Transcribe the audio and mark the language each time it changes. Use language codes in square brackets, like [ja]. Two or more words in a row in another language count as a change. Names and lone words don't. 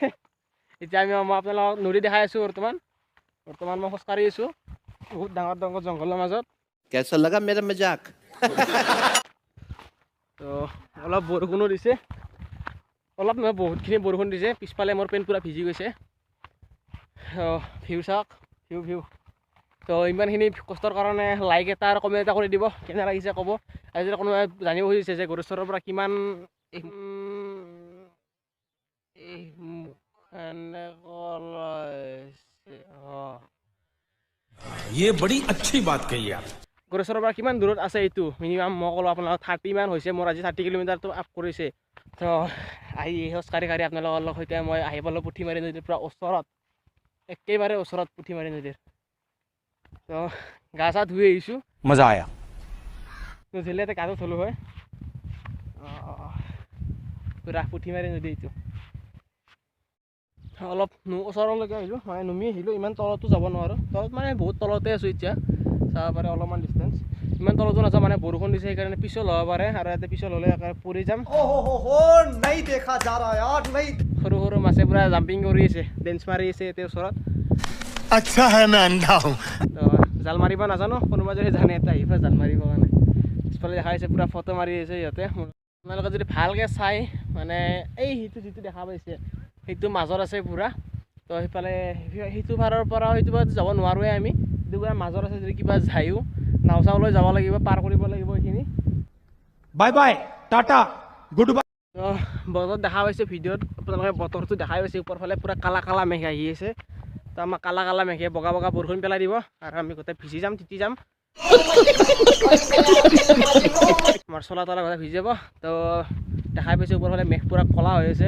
[as] এতিয়া মই আপোনালোকক নদী দেখাই আছোঁ। বৰ্তমান মই খোজকাঢ়ি আছোঁ বহুত ডাঙৰ ডাঙৰ জংঘলৰ মাজত। [hi] कैसा लगा मेरा मजाक? [as] তো অলপ বৰষুণো দিছে, অলপ নহয় বহুতখিনি বৰষুণ দিছে। পিছফালে মোৰ পেণ্ট পূৰা ভিজি গৈছে। ভিউ চাওক, ভিউ। তো ইমানখিনি কষ্টৰ কাৰণে লাইক এটা আৰু কমেণ্ট এটা কৰি দিব, কেনে লাগিছে ক'ব। আৰু যদি কোনোবাই জানিব খুজিছে যে গড়চৰৰ পৰা কিমান [hi] ये बड़ी अच्छी बात कही आप। [as] গড়চৰৰ পৰা কিমান দূৰত আছে এইটো মিনিমাম মই ক'লোঁ আপোনালোকক 30 মান হৈছে। মোৰ আজি 30 কিলোমিটাৰটো আপ কৰিছে। তো আহি খোজকাঢ়ি আপোনালোকৰ সৈতে মই আহি পালোঁ পুঠিমাৰী নদীৰ পৰা ওচৰত। একেবাৰে ওচৰত পুঠিমাৰি নদীৰ। তো গা চা ধুই আহিছোঁ, [hi] मजा आया। [as] নুধুলে এতিয়া গাটো ধুলোঁ হয়। পুৰা পুঠিমাৰি নদী এইটো। অলপ ওচৰলৈকে আহিলোঁ, মানে নুমি আহিলোঁ, ইমান তলতো যাব নোৱাৰোঁ। তলত মানে বহুত তলতে আছোঁ এতিয়া, চাব পাৰে অলপমান ডিষ্টেঞ্চ। ইমান তলতো নাযাওঁ, মানে বৰষুণ দিছে সেইকাৰণে পিছল হ'ব পাৰে, আৰু ইয়াতে পিছল হ'লে পৰি যাম। সৰু সৰু মাছে পুৰা জাম্পিং কৰি আছে, ডেন্স মাৰি আছে ইয়াতে ওচৰত। [hi] अच्छा है मैं अंधा हूँ। [as] তো জাল মাৰিব নাজানো, কোনোবা যদি জানে এটা আহিব জাল মাৰিব কাৰণে। পিছফালে দেখা পাইছে পুৰা ফটো মাৰি আছে সিহঁতে। আপোনালোকে যদি ভালকৈ চাই, মানে এই সিটো যিটো দেখা পাইছে সেইটো মাজত আছে পুৰা। তো সেইফালে সেইটো পাৰৰ পৰা সেইটো পাৰত যাব নোৱাৰোঁৱে আমি, সেইটো পুৰা মাজত আছে। যদি কিবা যায়ো নাও চাওলৈ যাব লাগিব, পাৰ কৰিব লাগিব এইখিনি। [en] bye bye tata good bye. [as] তো বতৰত দেখা পাইছে ভিডিঅ'ত, আপোনালোকে বতৰটো দেখাই পাইছে ওপৰ ফালে পুৰা কালা কালা মেঘ আহি আছে। তো আমাক কালা কালা মেঘে বগা বগা বৰষুণ পেলাই দিব, আৰু আমি গোটেই ভিজি যাম, তিতি যাম। আমাৰ চলা তলা গোটেই ভিজি যাব। তো দেখাই পাইছে ওপৰ ফালে মেঘ পুৰা কলা হৈ আছে।